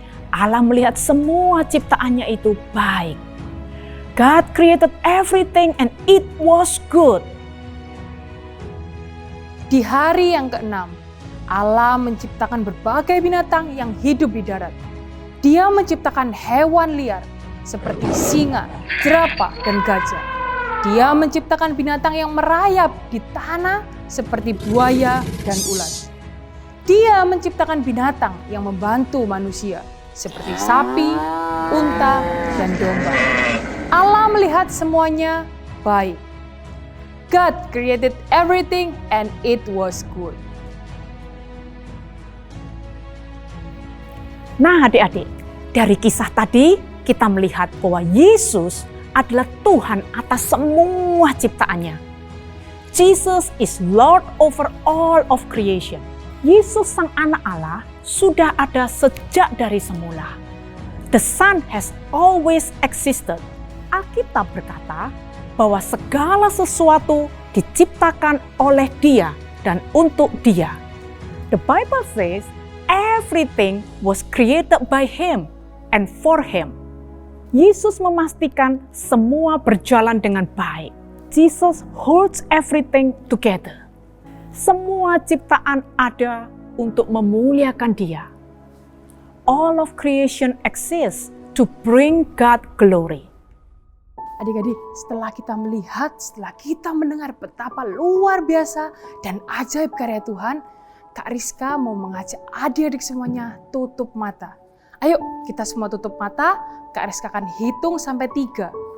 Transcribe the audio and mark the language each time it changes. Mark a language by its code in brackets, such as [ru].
[id] Allah melihat semua ciptaannya itu baik. [en] God created everything and it was good. [id] Di hari yang keenam, Allah menciptakan berbagai binatang yang hidup di darat. Dia menciptakan hewan liar seperti singa, jerapah, dan gajah. Dia menciptakan binatang yang merayap di tanah seperti buaya dan ulat. Dia menciptakan binatang yang membantu manusia seperti sapi, unta, dan domba. Allah melihat semuanya baik. [en] God created everything and it was good. [id] Nah adik-adik, dari kisah tadi kita melihat bahwa Yesus adalah Tuhan atas semua ciptaannya. [en] Jesus is Lord over all of creation. [id] Yesus sang anak Allah sudah ada sejak dari semula. [en] The Son has always existed. [id] Alkitab berkata bahwa segala sesuatu diciptakan oleh Dia dan untuk Dia. [en] The Bible says everything was created by Him and for Him. [id] Yesus memastikan semua berjalan dengan baik. [en] Jesus holds everything together. [id] Semua ciptaan ada untuk memuliakan Dia. [en] All of creation exists to bring God glory. [id] Adik-adik, setelah kita melihat, setelah kita mendengar betapa luar biasa dan ajaib karya Tuhan, Kak Rizka mau mengajak adik-adik semuanya tutup mata. Ayo kita semua tutup mata, Kak Rizka akan hitung sampai 3.